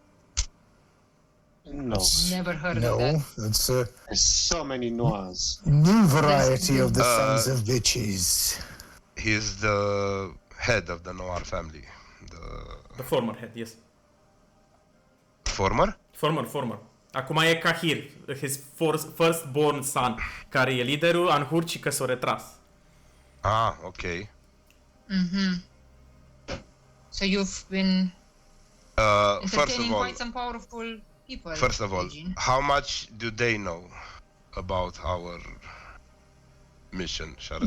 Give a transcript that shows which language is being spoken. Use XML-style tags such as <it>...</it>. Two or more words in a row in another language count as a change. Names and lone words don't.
<en>No. Never heard of No, that. it's a There's so many noirs. new variety of the Uh, sons of bitches. He's the head of the Noir family. The former head, yes. Former? Former.</en> <ro>Acum e Kahir,</ro> <en>his firstborn son,</en> <ro>care e liderul, Anhur, și că s-a retras.</ro> <en>Ah, okay. So you've been First of entertaining all, quite some powerful people. Eugene. how much do they know about our mission, Sharadlak?</en>